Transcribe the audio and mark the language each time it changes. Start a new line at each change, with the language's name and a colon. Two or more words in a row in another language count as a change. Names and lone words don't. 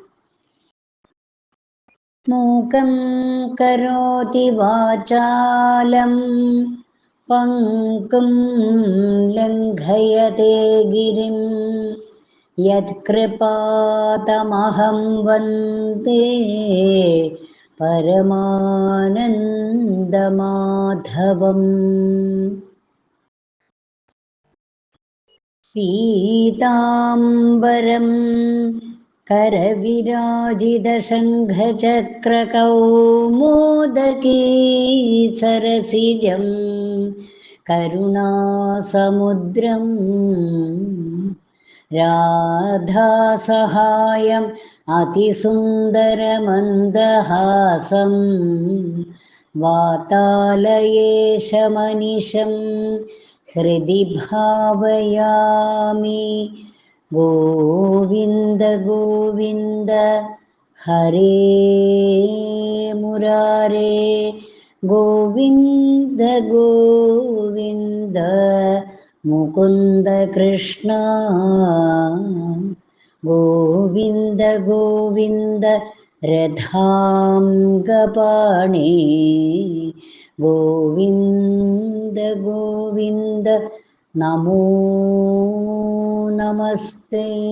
Sanskrit: മൂകം കരോതി വാചാലം പങ്കും ലംഘയതേ ഗിരിം യത്കൃപാതമഹം വന്ദേ പരമാനന്ദമാധവം. പീതാംബരം करविराजितशङ्खचक्रकौमोदकी सरसिजं करुणासमुद्रं राधासहायम् अतिसुन्दरमन्दहासं वातालयेशमनिशं हृदि भावयामि. ഗോവിന്ദ ഗോവിന്ദ ഹരേ മുരാരേ ഗോവിന്ദ ഗോവിന്ദ മുകുന്ദ കൃഷ്ണ ഗോവിന്ദ ഗോവിന്ദ രഥാംഗപാണി ഗോവിന്ദ ഗോവിന്ദ നമോ നമസ്തേ.